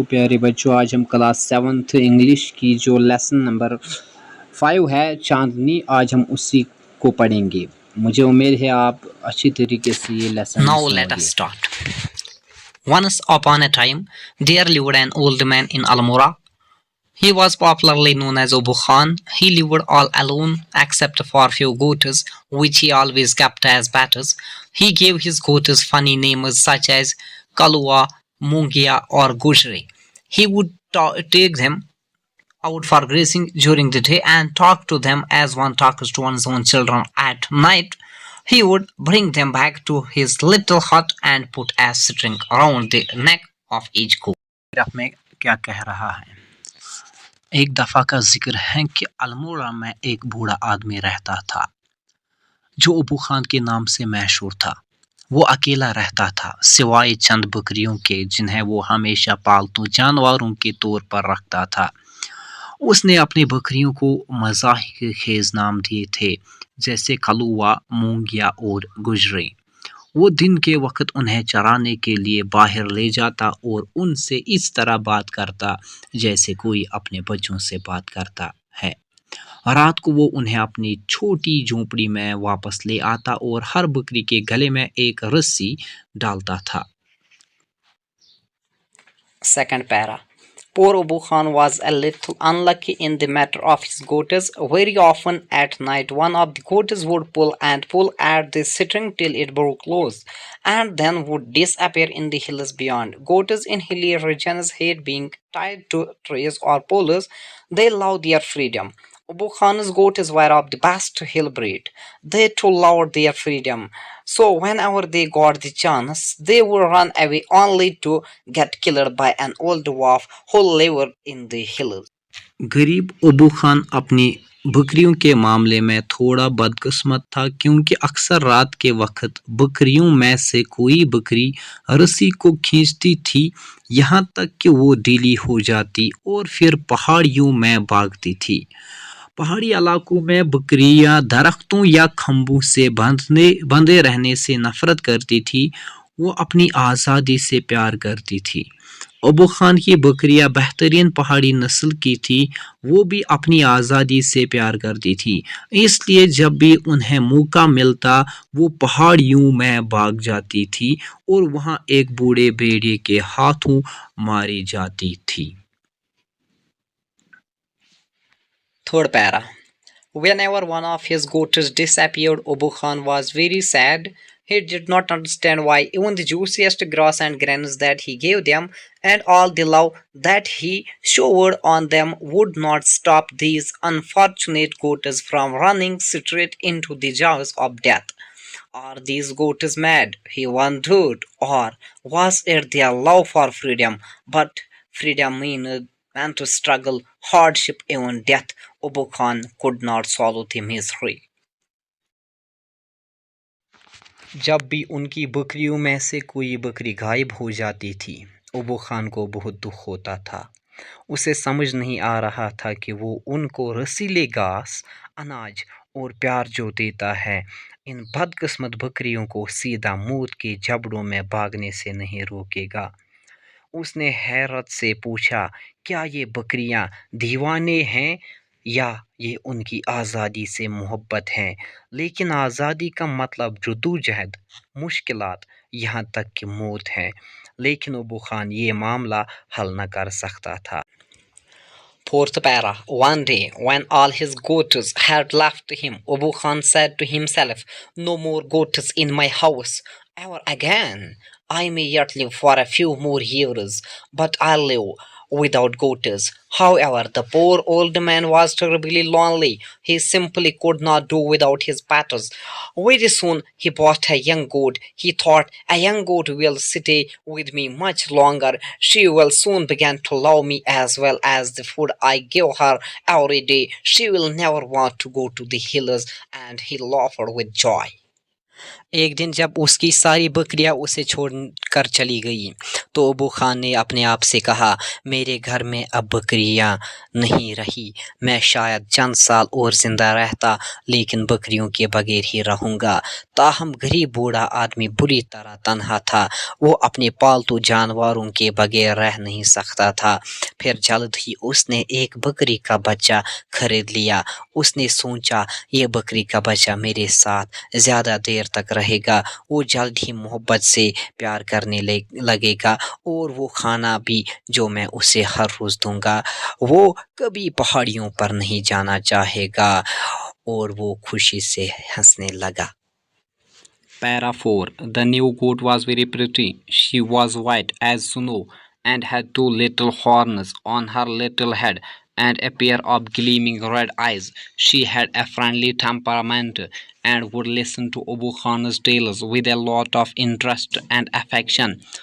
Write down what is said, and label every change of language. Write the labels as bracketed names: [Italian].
[Urdu] پیارے بچوں، آج ہم کلاس 7 انگلش کی جو لیسن نمبر 5 ہے چاندنی، آج ہم اسی کو پڑھیں گے. مجھے امید ہے آپ اچھی طریقے سے یہ لیسن [English] Now [Urdu] سنو [English] let us [Urdu] گے. [English] start. Once upon a time, there lived an old man in Almora. He was popularly known as Abu Khan. He lived all alone except for few goats, which he always kept as pets. He gave his goats funny names such as Kalua, Mungia, or Gujri. He would take them out for grazing during the day and talk to them as one talks to one's own children at night. He would bring them back to his little hut and put a string around the neck of each goat. [Urdu] میں کیا کہہ رہا ہے؟ ایک دفعہ کا ذکر ہے کہ المورا میں ایک بوڑھا آدمی رہتا تھا جو ابو خان کے نام سے مشہور تھا. وہ اکیلا رہتا تھا سوائے چند بکریوں کے جنہیں وہ ہمیشہ پالتو جانوروں کے طور پر رکھتا تھا. اس نے اپنی بکریوں کو مزاح خیز نام دیے تھے جیسے کلوا، مونگیا اور گجری. وہ دن کے وقت انہیں چرانے کے لیے باہر لے جاتا اور ان سے اس طرح بات کرتا جیسے کوئی اپنے بچوں سے بات کرتا ہے. رات کو وہ انہیں اپنی چھوٹی جھونپڑی میں واپس لے آتا اور ہر بکری کے گلے میں ایک رسی ڈالتا تھا. [English] Second para. Poor Abu Khan was a little unlucky in the matter of his goats. Very often at night, one of the goats would pull and pull at the string till it broke loose, and then would disappear in the hills beyond. Goats in hilly regions hate being tied to trees or poles. They love their freedom. Abu Khan's goats were of the best hill breed. They too loved their freedom. So whenever they got the chance, they would run away only to get killed by an old dwarf who lived in the hills. [Urdu] غریب ابو خان اپنی بکریوں کے معاملے میں تھوڑا بدقسمت تھا کیونکہ اکثر رات کے وقت بکریوں میں سے کوئی بکری رسی کو کھینچتی تھی یہاں تک کہ وہ ڈھیلی ہو جاتی اور پھر پہاڑیوں میں بھاگتی تھی. پہاڑی علاقوں میں بکریاں درختوں یا کھمبوں سے بندھے رہنے سے نفرت کرتی تھی. وہ اپنی آزادی سے پیار کرتی تھی. ابو خان کی بکریاں بہترین پہاڑی نسل کی تھی. وہ بھی اپنی آزادی سے پیار کرتی تھی، اس لیے جب بھی انہیں موقع ملتا وہ پہاڑیوں میں بھاگ جاتی تھی اور وہاں ایک بوڑھے بھیڑیے کے ہاتھوں ماری جاتی تھی. [English] Third para. Whenever one of his goats disappeared, Abu Khan was very sad. He did not understand why even the juiciest grass and grains that he gave them and all the love that he showered on them would not stop these unfortunate goats from running straight into the jaws of death. Are these goats mad? He wondered, or was it their love for freedom? But freedom meant to struggle, hardship, even death. Abu Khan could not swallow the misery. [Urdu] جب بھی ان کی بکریوں میں سے کوئی بکری غائب ہو جاتی تھی ابو خان کو بہت دکھ ہوتا تھا. اسے سمجھ نہیں آ رہا تھا کہ وہ ان کو رسیلے گھاس، اناج اور پیار جو دیتا ہے ان بدقسمت بکریوں کو سیدھا موت کے جبڑوں میں بھاگنے سے نہیں روکے گا. اس نے حیرت سے پوچھا، کیا یہ بکریاں دیوانے ہیں یا یہ ان کی آزادی سے محبت ہے؟ لیکن آزادی کا مطلب جدوجہد، مشکلات، یہاں تک کہ موت ہے. لیکن ابو خان یہ معاملہ حل نہ کر سکتا تھا. [English] Fourth para. One day, when all his goats had left him, Abu Khan said to himself, "No more goats in my house ever again. I may yet live for a few more years, but I'll live without goats." However, the poor old man was terribly lonely. He simply could not do without his pets. Very soon he bought a young goat. He thought, a young goat will stay with me much longer. She will soon begin to love me as well as the food I give her every day. She will never want to go to the hills. And he laughed with joy. [Urdu] ایک دن جب اس کی ساری بکریاں اسے چھوڑ کر چلی گئی تو ابو خان نے اپنے آپ سے کہا، میرے گھر میں اب بکریاں نہیں رہی، میں شاید چند سال اور زندہ رہتا لیکن بکریوں کے بغیر ہی رہوں گا۔ تاہم غریب بوڑھا آدمی بری طرح تنہا تھا، وہ اپنے پالتو جانوروں کے بغیر رہ نہیں سکتا تھا۔ پھر جلد ہی اس نے ایک بکری کا بچہ خرید لیا۔ اس نے سوچا یہ بکری کا بچہ میرے ساتھ زیادہ دیر تک رہے گا، وہ جلد ہی محبت سے پیار کرنے لگے گا اور وہ کھانا بھی جو میں اسے ہر روز دوں گا، وہ کبھی پہاڑیوں پر نہیں جانا چاہے گا۔ اور وہ خوشی سے ہنسنے لگا۔ [English] Para 4. The new goat was very pretty. She was white as snow and had two little horns on her little head and a pair of gleaming red eyes. She had a friendly temperament and would listen to Abu Khan's tales with a lot of interest and affection.